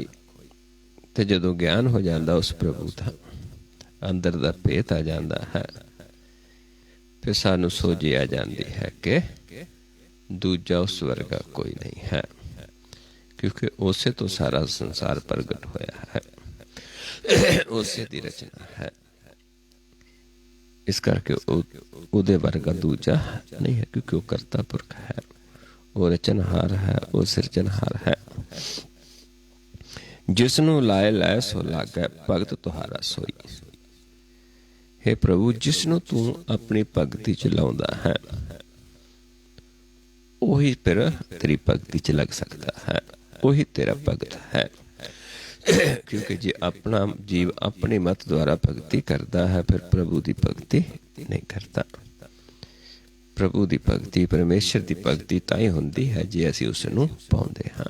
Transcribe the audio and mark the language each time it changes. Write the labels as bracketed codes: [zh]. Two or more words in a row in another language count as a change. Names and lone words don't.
[pa] ਤੇ ਜਦੋਂ ਗਿਆਨ ਹੋ ਜਾਂਦਾ ਉਸ ਪ੍ਰਭੂ ਦਾ, ਅੰਦਰ ਦਾ ਭੇਤ ਆ ਜਾਂਦਾ ਹੈ, ਫਿਰ ਸਾਨੂੰ ਸੋਝੀ ਆ ਜਾਂਦੀ ਹੈ ਕਿ ਦੂਜਾ ਉਸ ਵਰਗਾ ਕੋਈ ਨਹੀਂ ਹੈ, ਕਿਉਂਕਿ ਉਸੇ ਤੋਂ ਸਾਰਾ ਸੰਸਾਰ ਪ੍ਰਗਟ ਹੋਇਆ ਹੈ, ਉਸੇ ਦੀ ਰਚਨਾ ਹੈ। ਇਸ ਕਰਕੇ ਉਹਦੇ ਵਰਗਾ ਦੂਜਾ ਨਹੀਂ ਹੈ, ਕਿਉਂਕਿ ਉਹ ਕਰਤਾ ਪੁਰਖ ਹੈ, ਉਹ ਰਚਨਹਾਰ ਹੈ, ਉਹ ਸਿਰਜਣਹਾਰ ਹੈ। ਜਿਸਨੋਂ ਲਾਏ ਲਾਏ ਸੋ ਲਾਗੈ ਭਗਤ ਤੁਹਾਰਾ ਸੋਈ। ਹੇ ਪ੍ਰਭੂ, ਜਿਸਨੋਂ ਤੂ ਅਪਨੀ ਭਗਤੀ ਚ ਲਾਉਂਦਾ ਹੈ ਉਹੀ ਫਿਰ ਤੇਰੀ ਭਗਤੀ ਚ ਲੱਗ ਸਕਦਾ ਹੈ, ਉਹੀ ਤੇਰਾ ਭਗਤ ਹੈ। ਕਿਉਂਕਿ ਜੇ ਆਪਣਾ ਜੀਵ ਆਪਣੀ ਮਤ ਦੁਆਰਾ ਭਗਤੀ ਕਰਦਾ ਹੈ ਫਿਰ ਪ੍ਰਭੂ ਦੀ ਭਗਤੀ ਨਹੀਂ ਕਰਦਾ। ਪ੍ਰਭੂ ਦੀ ਭਗਤੀ, ਪਰਮੇਸ਼ਰ ਦੀ ਭਗਤੀ ਤਾਂ ਹੀ ਹੁੰਦੀ ਹੈ ਜੇ ਅਸੀਂ ਉਸ ਨੂੰ ਪਾਉਂਦੇ ਹਾਂ।